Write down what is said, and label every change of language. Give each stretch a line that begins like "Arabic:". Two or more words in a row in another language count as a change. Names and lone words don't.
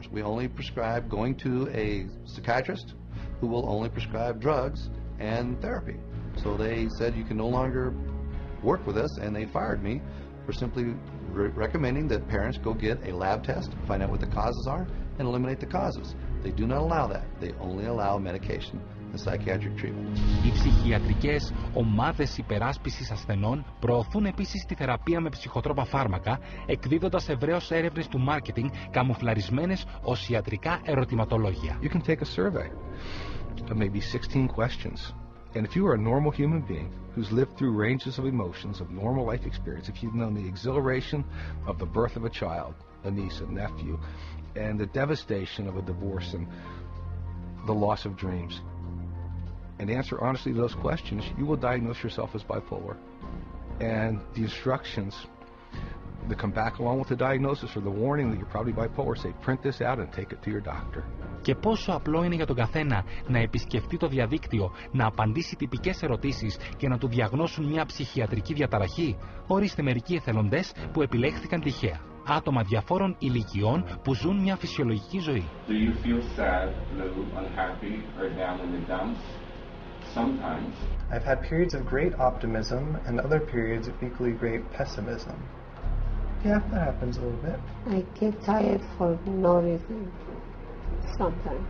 English: We only prescribe going to a psychiatrist who will only prescribe drugs and therapy. So they said you can no longer work with us, and they fired me for simply recommending that parents go get a lab test, find out what the causes are, and eliminate the causes. They do not allow that. They only allow medication and psychiatric treatment.
Greek: Οι ψυχιατρικές ομάδες υπεράσπισης ασθενών προωθούν επίσης τη θεραπεία με ψυχοτρόπα φάρμακα, εκδίδοντας ευρέως έρευνες του μάρκετινγκ καμουφλαρισμένες ως ιατρικά ερωτηματολόγια.
English: You can take a survey of maybe 16 questions. And if you are a normal human being who's lived through ranges of emotions, of normal life experience, if you've known the exhilaration of the birth of a child, a niece, a nephew, and the devastation of a divorce and the loss of dreams, and answer honestly to those questions, you will diagnose yourself as bipolar. And the instructions that come back along with the diagnosis or the warning that you're probably bipolar say, print this out and take it to your doctor.
Greek: Και πόσο απλό είναι για τον καθένα να επισκεφτεί το διαδίκτυο, να απαντήσει τυπικές ερωτήσεις και να του διαγνώσουν μια ψυχιατρική διαταραχή. Ορίστε μερικοί εθελοντές που επιλέχθηκαν τυχαία. Άτομα διαφόρων ηλικιών που ζουν μια φυσιολογική ζωή.
English: Do you feel sad, low, unhappy, or down in the dumps? Sometimes. I've had periods of great optimism and other periods of equally great pessimism. Yeah, that happens a little bit. I get tired for no reason sometimes.